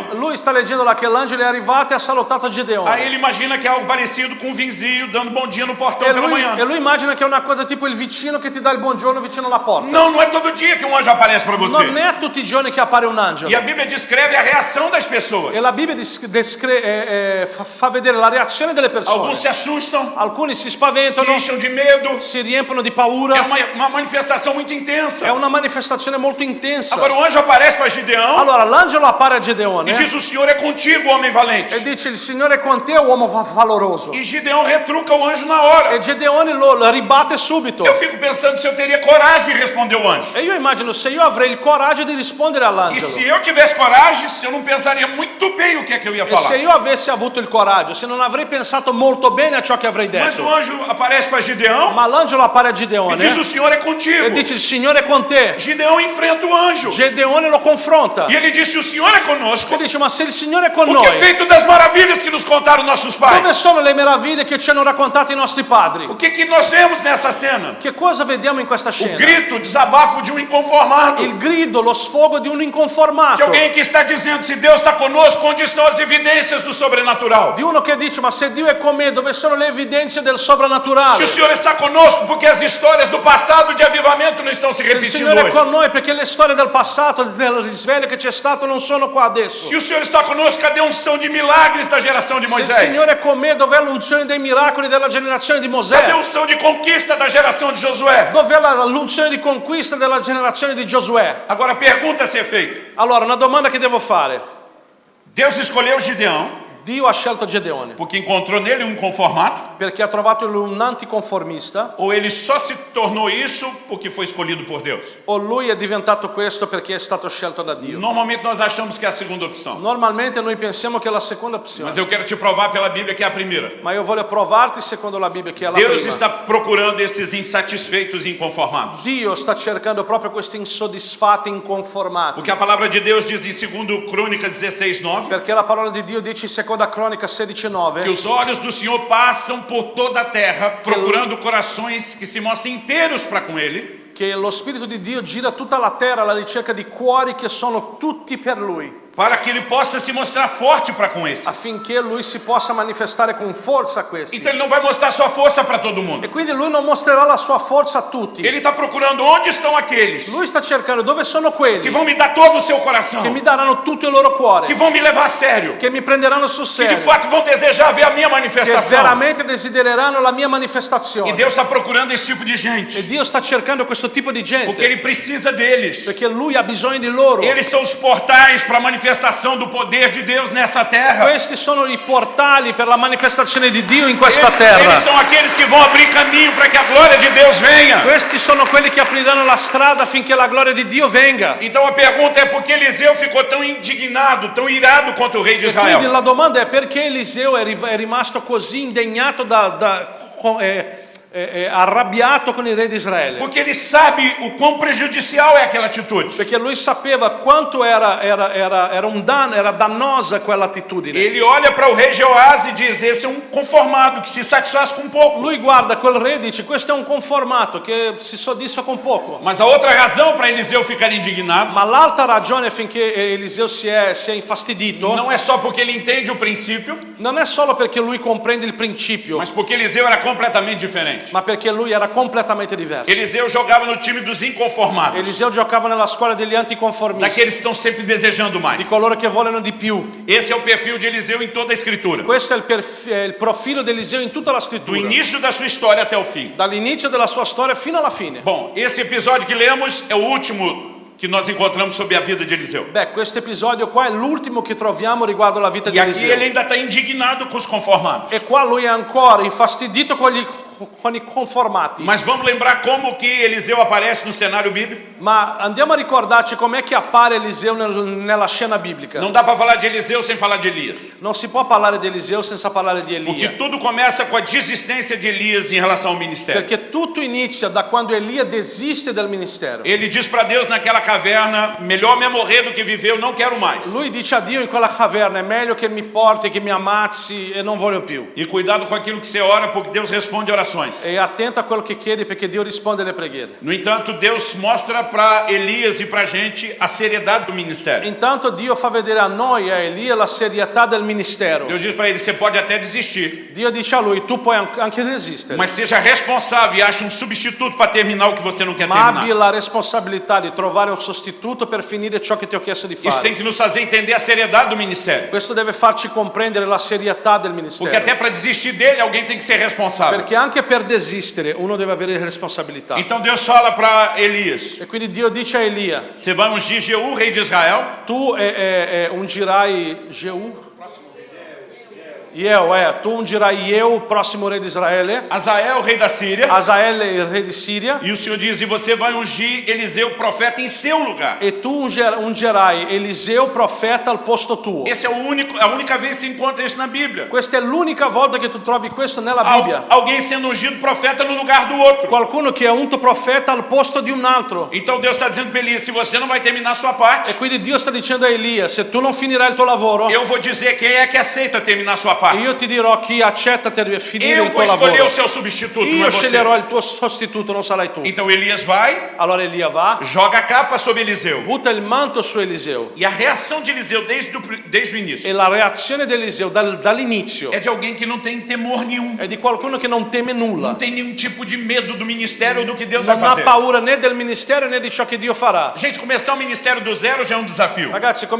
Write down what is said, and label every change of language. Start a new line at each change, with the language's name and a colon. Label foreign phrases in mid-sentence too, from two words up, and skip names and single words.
Italian: Lui sta leggendo là che l'angelo è arrivato e ha salutato Gedeone.
Portuguese: Aí ele imagina que é algo parecido com um vizinho dando bom dia no portão E pela manhã.
Italian: lui immagina che è una cosa tipo il vicino che ti dà il buongiorno vicino alla porta.
Portuguese: Não, não é todo dia que um anjo aparece para
Italian: Non
Portuguese: você.
Italian: è tutti i giorni che appare un angelo.
Portuguese: E a Bíblia descreve a reação das pessoas.
Italian: E la Bibbia fa vedere la reazione delle persone.
Portuguese: Alguns se assustam,
Italian: Alcuni si
Portuguese: se
Italian: spaventano,
Portuguese: enchem de medo.
Italian: si riempiono di
Portuguese: É
Italian: paura.
Portuguese: uma manifestação muito
Italian: È
Portuguese: intensa.
Italian: una manifestazione molto intensa.
Portuguese: Agora o anjo aparece para Gideão
Italian: Allora l'angelo appare a
Portuguese: e
Italian: Gedeone
Portuguese: diz: o Senhor é contigo, homem valente.
Italian: e dice: il Signore è con te, uomo valoroso.
Portuguese: E Gideão retruca o anjo na hora.
Italian: E Gedeone lo ribatte subito.
Portuguese: Eu fico pensando se eu teria coragem de responder o anjo.
Italian: E io immagino se io avrei il coraggio di rispondere
Portuguese: E
Italian: all'angelo.
Portuguese: se eu tivesse coragem, eu não pensaria muito bem o que é que eu ia
Italian: E se
Portuguese: falar.
Italian: io avessi avuto il coraggio, se non avrei pensato molto bene a ciò che avrei
Portuguese: Mas
Italian: detto.
Portuguese: o anjo aparece para Gideão
Italian: Ma l'angelo appare a
Portuguese: e
Italian: Gedeone
Portuguese: diz: o Senhor é contigo.
Italian: e dice: il Signore è con te.
Portuguese: Gideão enfrenta o anjo.
Italian: Gedeone lo confronta
Portuguese: E ele diz: se o Senhor é conosco,
Italian: e dice: ma se il Signore è con
Portuguese: o que é
Italian: noi,
Portuguese: feito das maravilhas que nos contaram nossos pais?
Italian: dove sono le meraviglie che ci hanno raccontato i nostri padri?
Portuguese: O que nós vemos nessa cena?
Italian: Che cosa vediamo in questa
Portuguese: O
Italian: scena?
Portuguese: grito, o desabafo de um inconformado.
Italian: Il grido, lo sfogo di un
Portuguese: De
Italian: inconformato,
Portuguese: alguém que está dizendo: se Deus está conosco, onde estão as evidências do sobrenatural?
Italian: di uno che dice: ma se Dio è con me, dove sono le evidenze del
Portuguese: Se
Italian: sovrannaturale?
Portuguese: o Senhor está conosco, porque as histórias do passado de avivamento não estão se
Italian: Se il
Portuguese: repetindo
Italian: Signore è
Portuguese: hoje.
Italian: con noi, perché le storie del passato, del risveglio che c'è stato, non sono qua adesso.
Portuguese: Se o Senhor está conosco, cadê a unção de milagres da geração de
Italian: Se il
Portuguese: Moisés?
Italian: Signore è con me, dov'è l'unzione dei miracoli della generazione di
Portuguese: Cadê a
Italian: Mosè?
Portuguese: unção de conquista da geração de Josué?
Italian: Dov'è l'unzione di conquista della generazione di Giosuè?
Portuguese: Agora, pergunta a ser feita.
Italian: Allora, una domanda che devo fare.
Portuguese: Deus escolheu Gideão
Italian: Dio ha scelto Gedeone
Portuguese: Porque encontrou nele um conformado?
Italian: perché ha trovato in lui un anticonformista,
Portuguese: Ou ele só se tornou isso porque foi escolhido por Deus?
Italian: o lui è diventato questo perché è stato scelto da Dio?
Portuguese: Normalmente nós achamos que é a segunda opção.
Italian: Normalmente noi pensiamo che è la seconda opzione,
Portuguese: Mas eu quero te provar pela Bíblia que é a primeira.
Italian: ma io voglio provarti secondo la Bibbia che è la
Portuguese: Deus
Italian: prima.
Portuguese: está procurando esses insatisfeitos e inconformados.
Italian: Dio sta cercando proprio questi insoddisfatti, inconformati,
Portuguese: Porque a palavra de Deus diz em 2 Crônicas 16:9
Italian: perché la parola di Dio dice in seconda cronica
Portuguese: que
Italian: 16:9
Portuguese: os olhos do Senhor passam por toda a terra, procurando corações que se mostrem inteiros para com Ele,
Italian: che lo Spirito di Dio gira tutta la terra alla ricerca di cuori che sono tutti per Lui,
Portuguese: para que Ele possa se mostrar forte para com esses.
Italian: affinché Lui si possa manifestare con forza a questi.
Portuguese: Então Ele não vai mostrar sua força para todo mundo.
Italian: E quindi Lui non mostrerà la sua forza a tutti.
Portuguese: Ele está procurando onde estão aqueles
Italian: Lui sta cercando dove sono
Portuguese: que
Italian: quelli
Portuguese: vão me dar todo o seu coração,
Italian: che mi daranno tutto il loro
Portuguese: que
Italian: cuore,
Portuguese: vão me levar a sério,
Italian: che mi prenderanno sul
Portuguese: que de
Italian: serio,
Portuguese: fato vão desejar ver a minha
Italian: che
Portuguese: manifestação.
Italian: veramente desidereranno la mia
Portuguese: E
Italian: manifestazione.
Portuguese: Deus está procurando esse tipo de
Italian: E
Portuguese: gente,
Italian: Dio sta cercando questo tipo di
Portuguese: porque
Italian: gente,
Portuguese: Ele precisa deles.
Italian: perché Lui ha bisogno di loro.
Portuguese: Eles são os portais para a manifestação do poder de Deus nessa terra.
Italian: Questi sono i portali per la manifestazione di Dio in questa
Portuguese: Eles
Italian: terra.
Portuguese: são aqueles que vão abrir caminho para que a glória de Deus venha.
Italian: Questi sono quelli che apriranno la strada affinché la gloria di Dio venga.
Portuguese: Então a pergunta é por que Eliseu ficou tão indignado, tão irado contra o rei de
Italian: E quindi
Portuguese: Israel?
Italian: la domanda è perché Eliseo è rimasto così indegnato arrabbiato con il re di Israele?
Portuguese: Porque ele sabe o quão prejudicial é aquela atitude.
Italian: Perché lui sapeva quanto era un danno, era dannosa quell'attitudine.
Portuguese: Ele olha para o rei Jeoás e diz: esse é um conformado que se satisfaz com pouco.
Italian: Lui guarda quel re e dice: questo è un conformato che si soddisfa con poco.
Portuguese: Mas a outra razão para Eliseu ficar indignado
Italian: Ma l'altra ragione affinché Eliseo si è infastidito
Portuguese: não é só porque ele entende o princípio,
Italian: non è solo perché lui comprende il principio,
Portuguese: mas porque Eliseu era completamente diferente.
Italian: ma perché lui era completamente diverso.
Portuguese: Eliseu jogava no time dos inconformados,
Italian: Eliseo giocava nella squadra degli anticonformisti,
Portuguese: daqueles que estão sempre desejando
Italian: di
Portuguese: mais.
Italian: coloro che vogliono di più.
Portuguese: Esse é o perfil de Eliseu em toda a Escritura,
Italian: Questo è il profilo di Eliseo in tutta la
Portuguese: do
Italian: scrittura,
Portuguese: início da sua história até o fim.
Italian: dall'inizio della sua storia fino alla fine.
Portuguese: Bom, esse episódio que lemos é o último que nós encontramos sobre a vida de Eliseu.
Italian: Beh, questo episodio qua è l'ultimo che troviamo riguardo la vita
Portuguese: E
Italian: di
Portuguese: aqui
Italian: Eliseo.
Portuguese: ele ainda está indignado com os conformados.
Italian: E qua lui è ancora infastidito con i conformati.
Portuguese: Mas vamos lembrar como que Eliseu aparece no cenário bíblico?
Italian: Ma andiamo a ricordarci com'è che appare Eliseo nella scena biblica.
Portuguese: Não dá para falar de Eliseu sem falar de Elias.
Italian: Non si può parlare di Eliseo senza parlare di
Portuguese: Porque
Italian: Elia.
Portuguese: tudo começa com a desistência de Elias em relação ao ministério.
Italian: Perché tutto inizia da quando Elia desiste del ministero.
Portuguese: Ele diz para Deus naquela caverna: melhor me morrer do que viver, eu não quero mais.
Italian: Lui dice a Dio in quella caverna: è meglio che mi porti, che mi ammazzi e non voglio più.
Portuguese: E cuidado com aquilo que você ora, porque Deus responde orações.
Italian: E attento a quello che chiedi perché Dio risponde alle preghiere.
Portuguese: No entanto, Deus mostra para Elias e para a gente a seriedade do ministério.
Italian: Intanto Dio fa vedere a noi, a Elia, la serietà del ministero.
Portuguese: Deus diz para ele: você pode até desistir,
Italian: Dio dice a lui: tu puoi anche desistere,
Portuguese: mas seja responsável e ache um substituto para terminar o que você não quer
Italian: ma abbi
Portuguese: terminar.
Italian: la responsabilità di trovare un sostituto per finire ciò che ti ho chiesto di
Portuguese: Isso
Italian: fare.
Portuguese: tem que nos fazer entender a seriedade do ministério.
Italian: Questo deve farci comprendere la serietà del
Portuguese: Porque
Italian: ministero.
Portuguese: até para desistir dele, alguém tem que ser responsável.
Italian: Perché anche per desistere uno deve avere responsabilità.
Portuguese: Então Deus fala para Elias:
Italian: E quindi Dio dice a Elia:
Portuguese: você vai ungir Jeú, rei de Israel,
Italian: tu ungirai Jehu? Tu ungirai Jehu, próximo re di Israele,
Portuguese: Azael, rei da Síria,
Italian: Azaele, il re di Siria,
Portuguese: e o Senhor diz: e você vai ungir Eliseu, profeta, em seu lugar.
Italian: e tu ungerai Eliseo, profeta, al posto tuo.
Portuguese: Esse é a única vez que se encontra isso na Bíblia.
Italian: Questa è l'unica volta che tu trovi questo nella Bibbia.
Portuguese: Alguém sendo ungido profeta no lugar do outro.
Italian: Qualcuno che è unto profeta al posto di un altro.
Portuguese: Então Deus está dizendo para Elias: se você não vai terminar a sua parte,
Italian: E quindi Dio sta dicendo a Elia: se tu non finirai il tuo lavoro,
Portuguese: eu vou dizer quem é que aceita terminar a sua parte.
Italian: io ti dirò chi accetta finire
Portuguese: Eu
Italian: il
Portuguese: vou
Italian: tuo
Portuguese: escolher
Italian: lavoro.
Portuguese: o seu substituto, não
Italian: Io
Portuguese: é você.
Italian: sceglierò il tuo sostituto, non sarai tu.
Portuguese: Então Elias vai,
Italian: Allora Elia va,
Portuguese: joga a capa sobre Eliseu.
Italian: butta il manto su Eliseo.
Portuguese: E a reação de Eliseu desde o início
Italian: E la reazione di Eliseo dall'inizio
Portuguese: é de alguém que não tem temor nenhum.
Italian: è di qualcuno che non teme nulla.
Portuguese: Não tem nenhum tipo de medo do ministério ou do que Deus
Italian: Non
Portuguese: vai
Italian: ha
Portuguese: fazer.
Italian: paura né del ministero né di ciò che Dio farà.
Portuguese: Gente, começar um ministério do zero já é um desafio.